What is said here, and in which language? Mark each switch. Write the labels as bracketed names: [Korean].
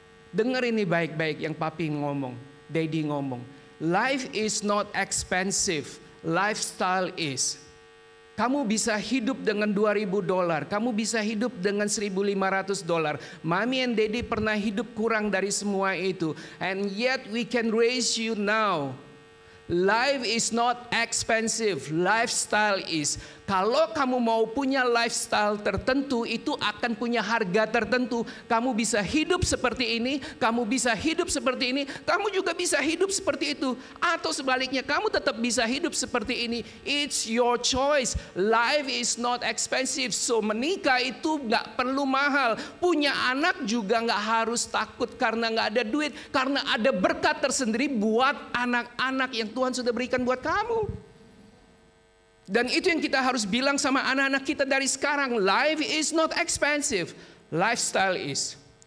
[Indonesian] Dengar ini baik-baik yang papi ngomong, daddy ngomong. [English] Life is not expensive, lifestyle is. [Indonesian] Kamu bisa hidup dengan $2.000, kamu bisa hidup dengan $1.500. Mami and Daddy pernah hidup kurang dari semua itu. [English] And yet we can raise you now. Life is not expensive, lifestyle is. [Indonesian] Kalau kamu mau punya lifestyle tertentu, itu akan punya harga tertentu. Kamu bisa hidup seperti ini, kamu bisa hidup seperti ini, kamu juga bisa hidup seperti itu. Atau sebaliknya, kamu tetap bisa hidup seperti ini. [English] It's your choice. Life is not expensive. So [Indonesian] menikah itu gak perlu mahal. Punya anak juga gak harus takut karena gak ada duit. Karena ada berkat tersendiri buat anak-anak yang Tuhan sudah berikan buat kamu. Dan itu yang kita harus bilang sama anak-anak kita dari sekarang. [English] Life is not expensive, lifestyle is.